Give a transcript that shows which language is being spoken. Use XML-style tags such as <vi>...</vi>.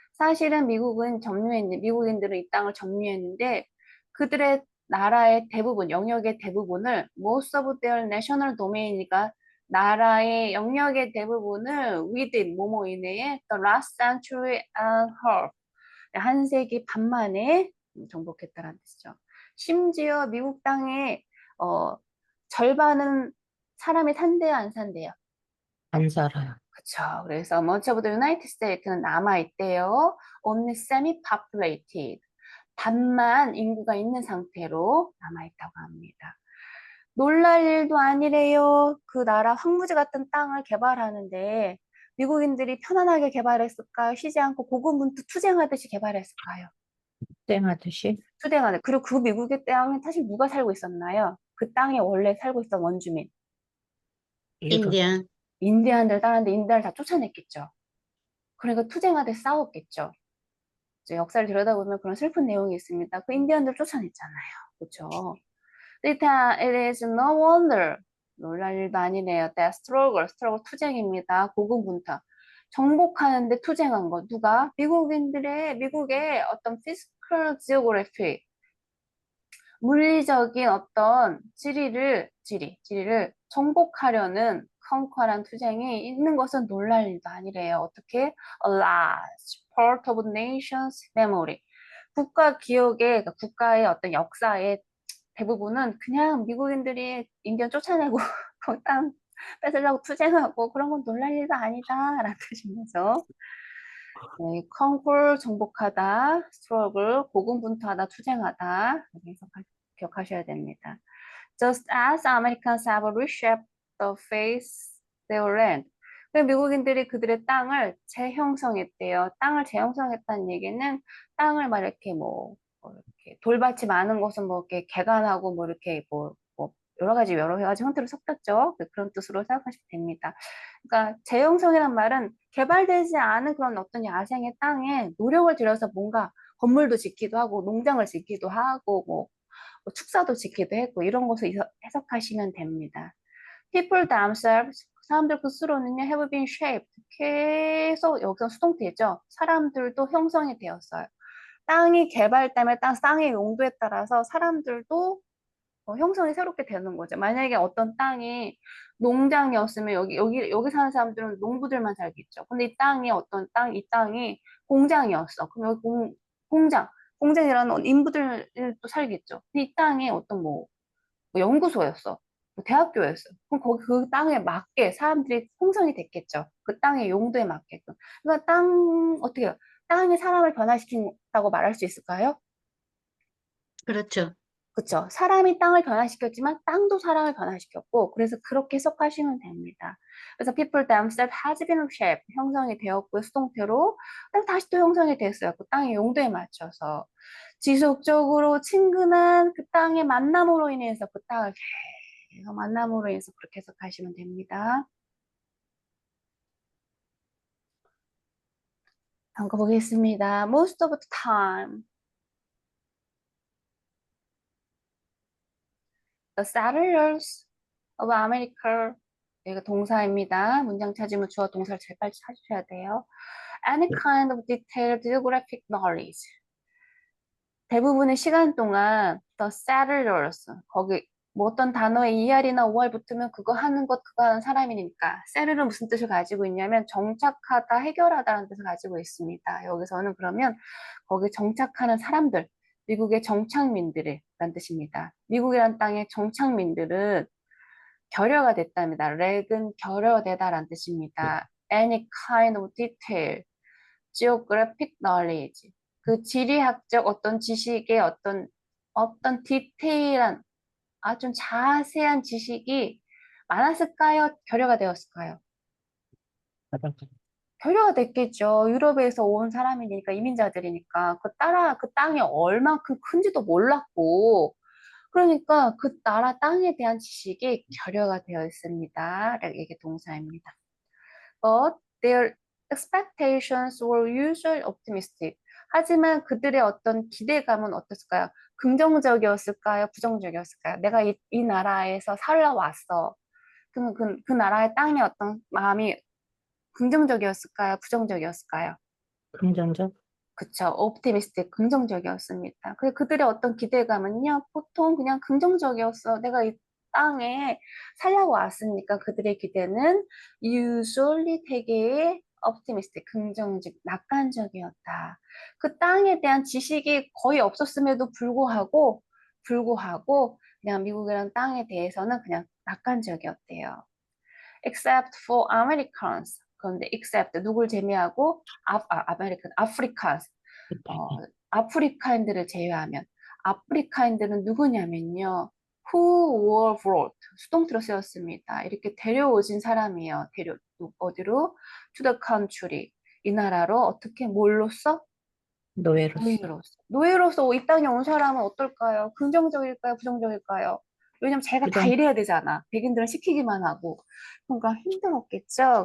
<ko>사실은 미국인들은 이 땅을 점유했는데 그들의 나라의 대부분, 영역의 대부분을</ko> <en>most of their national domain</en> <ko>이니까 나라의 영역의 대부분을</ko> <en>within,</en> <ko>뭐뭐 이내에</ko> <en>the last century and half,</en> <ko>한 세기 반 만에 정복했다는 뜻이죠. 심지어 미국 땅의 절반은 사람이 산대요, 안 산대요? 안 살아요. 그쵸. 그래서</ko> <en>much of the United States는</en> <ko>남아있대요.</ko> <en>Only semi-populated.</en> <ko>반만 인구가 있는 상태로 남아있다고 합니다. 놀랄 일도 아니래요. 그 나라 황무지 같은 땅을 개발하는데 미국인들이 편안하게 개발했을까요? 쉬지 않고 고군분투 투쟁하듯이 개발했을까요? 땡하듯이 투쟁하듯. 그리고 그 미국의 땅에 사실 누가 살고 있었나요? 그 땅에 원래 살고 있던 원주민. 이름, 인디안. 인디안들 따는데 인디안을 다 쫓아냈겠죠. 그러니까 투쟁하듯 싸웠겠죠. 이제 역사를 들여다보면 그런 슬픈 내용이 있습니다. 그 인디언들 쫓아냈잖아요. 그렇죠?</ko> <en>It is no wonder.</en> <ko>놀랄 일도 아니네요.</ko> <en>That struggle</en> <ko>투쟁입니다. 고군분투. 정복하는데 투쟁한 거. 누가? 미국의 어떤</ko> <en>physical geography,</en> <ko>물리적인 어떤 지리를 정복하려는 컨커란 투쟁이 있는 것은 놀랄 일도 아니래요. 어떻게?</ko> <en>A large part of nation's memory.</en> <ko>국가 기억의, 그러니까 국가의 어떤 역사의 대부분은 그냥 미국인들이 인디언 쫓아내고 거기 땅 뺏으려고 투쟁하고 그런 건 놀랄 일도 아니다라는 뜻인 거죠. 네, conquer 정복하다, struggle 고군분투하다, 투쟁하다 이렇게 기억하셔야 됩니다.</ko> <en>Just as Americans have reshaped the face their land.</en> <ko>그 미국인들이 그들의 땅을 재형성했대요. 땅을 재형성했다는 얘기는 땅을 막 이렇게 뭐 이렇게 돌밭이 많은 곳은 뭐 이렇게 개간하고 뭐 이렇게 뭐 여러 가지 형태로 섞였죠. 그런 뜻으로 생각하시면 됩니다. 그러니까 재형성이란 말은 개발되지 않은 그런 어떤 야생의 땅에 노력을 들여서 뭔가 건물도 짓기도 하고 농장을 짓기도 하고 뭐 축사도 짓기도 했고 이런 것을 해석하시면 됩니다.</ko> <en>People themselves,</en> <ko>사람들 스스로는요,</ko> <en>have been shaped.</en> <ko>계속 여기서 수동태죠. 사람들도 형성이 되었어요. 땅이 개발되면 땅의 용도에 따라서 사람들도 형성이 새롭게 되는 거죠. 만약에 어떤 땅이 농장이었으면 여기 사는 사람들은 농부들만 살겠죠. 근데 이 땅이 공장이었어. 그럼 여기 공장, 공장이라는 인부들도 살겠죠. 근데 이 땅이 어떤 뭐 연구소였어. 뭐 대학교였어. 그럼 거기 그 땅에 맞게 사람들이 형성이 됐겠죠. 그 땅의 용도에 맞게끔. 그러니까 어떻게 해요? 땅이 사람을 변화시킨다고 말할 수 있을까요? 그렇죠. 그쵸. 사람이 땅을 변화시켰지만 땅도 사람을 변화시켰고, 그래서 그렇게 해석하시면 됩니다. 그래서</ko> <en>people themselves has been shaped,</en> <ko>형성이 되었고요, 수동태로. 그다음에 다시 또 형성이 됐어요. 그 땅의 용도에 맞춰서. 지속적으로 친근한 그 땅의 만남으로 인해서 그 땅을 계속 만남으로 인해서 그렇게 해석하시면 됩니다. 다음 거 보겠습니다.</ko> <en>Most of the time, the settlers of America.</en> <ko>여기가 동사입니다. 문장 찾으면 주어 동사를 제일 빨리 찾으셔야 돼요.</ko> <en>Any kind of detailed geographic knowledge.</en> <ko>대부분의 시간 동안</ko> <en>the settlers,</en> <ko>거기 뭐 어떤 단어에 ER이나 OR 붙으면 그거 하는 사람이니까 settl은 무슨 뜻을 가지고 있냐면 정착하다, 해결하다라는 뜻을 가지고 있습니다. 여기서는 그러면 거기 정착하는 사람들, 미국의 정착민들이라는 뜻입니다. 미국이란 땅의 정착민들은 결여가 됐답니다. 렉은 결여되다라는 뜻입니다.</ko> <en>Any kind of detail, geographic knowledge.</en> <ko>그 지리학적 어떤 지식의 어떤 디테일한 아주 자세한 지식이 많았을까요? 결여가 되었을까요? 결여가 됐겠죠. 유럽에서 온 사람이니까 이민자들이니까 그 땅이 얼만큼 큰지도 몰랐고 그러니까 그 나라 땅에 대한 지식이 결여가 되어 있습니다. 이게 동사입니다.</ko> <en>But their expectations were usually optimistic.</en> <ko>하지만 그들의 어떤 기대감은 어땠을까요? 긍정적이었을까요? 부정적이었을까요? 내가 이 나라에서 살아왔어. 그러면 그 나라의 땅의 어떤 마음이 긍정적이었을까요? 부정적이었을까요? 긍정적, 그쵸. 옵티미스틱, 긍정적이었습니다. 그들의 어떤 기대감은요, 보통 그냥 긍정적이었어. 내가 이 땅에 살라고 왔으니까 그들의 기대는 usually 되게 옵티미스틱, 긍정적, 낙관적이었다. 그 땅에 대한 지식이 거의 없었음에도 불구하고, 그냥 미국이라는 땅에 대해서는 그냥 낙관적이었대요.</ko> <en>except for Americans.</en> <ko>그런데 except 누굴 제외하고 아메리칸, 아프리칸스. 어, 아프리카인들을 제외하면 아프리카인들은 누구냐면요.</ko> <en>Who were brought</en> <ko>수동태로 쓰였습니다. 이렇게 데려오진 사람이에요. 어디로?</ko> <en>To the country</en> <ko>이 나라로 어떻게 뭘로써? 노예로서. 노예로서 이 땅에 온 사람은 어떨까요? 긍정적일까요? 부정적일까요? 왜냐면 자기가 다 부정, 일해야 되잖아. 백인들은 시키기만 하고. 그러니까 힘들었겠죠.</ko>